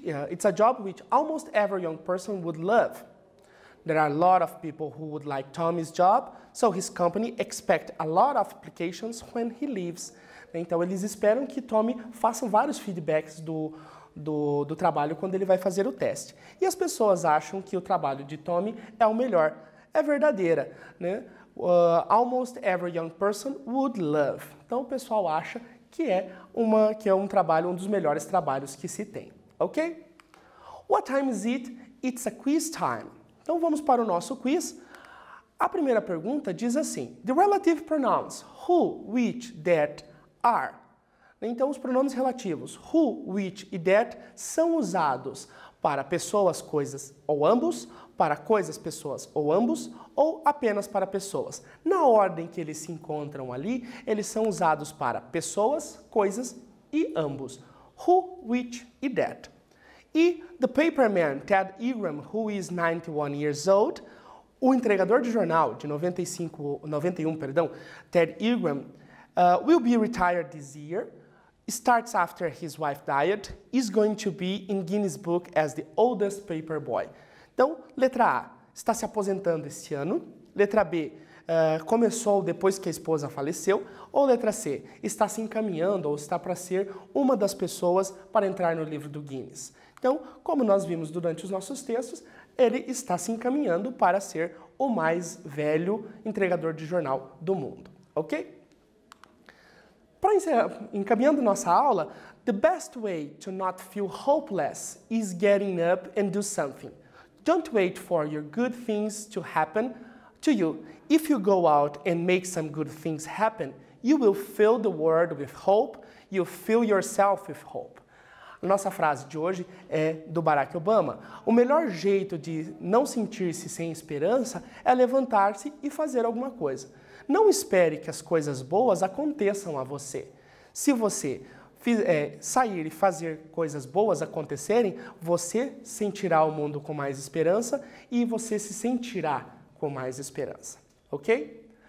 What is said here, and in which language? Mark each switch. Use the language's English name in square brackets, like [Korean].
[English] It's a job which almost every young person would love. There are a lot of people who would like Tommy's job, so his company expects a lot of applications when he leaves. [Portuguese] Então, eles esperam que Tommy faça vários feedbacks do trabalho quando ele vai fazer o teste. E as pessoas acham que o trabalho de Tommy é o melhor. É verdadeira, né? [English] Almost every young person would love. [Portuguese] Então, o pessoal acha que é um trabalho, um dos melhores trabalhos que se tem. Ok? [English] What time is it? It's a quiz time. [Portuguese] Então, vamos para o nosso quiz. A primeira pergunta diz assim: [English] The relative pronouns who, which, that, are. [Portuguese] Então, os pronomes relativos who, which e that são usados para pessoas, coisas ou ambos, para coisas, pessoas ou ambos, ou apenas para pessoas. Na ordem que eles se encontram ali, eles são usados para pessoas, coisas e ambos. Who, which e that. [English] E the paperman Ted Ingram, who is 91 years old, [Portuguese] o entregador de jornal de 91, [English] Ted Ingram, will be retired this year, starts after his wife died, is going to be in Guinness Book as the oldest paper boy. [Portuguese] Então, letra A, está se aposentando este ano. Letra B, começou depois que a esposa faleceu. Ou letra C, está se encaminhando ou está para ser uma das pessoas para entrar no livro do Guinness. Então, como nós vimos durante os nossos textos, ele está se encaminhando para ser o mais velho entregador de jornal do mundo. Ok? Encaminhando nossa aula, [English] the best way to not feel hopeless is getting up and do something. Don't wait for your good things to happen to you. If you go out and make some good things happen, you will fill the world with hope, you'll fill yourself with hope. [Portuguese] A nossa frase de hoje é do Barack Obama. O melhor jeito de não sentir-se sem esperança é levantar-se e fazer alguma coisa. Não espere que as coisas boas aconteçam a você. Se você sair e fazer coisas boas acontecerem, você sentirá o mundo com mais esperança e você se sentirá com mais esperança. Ok?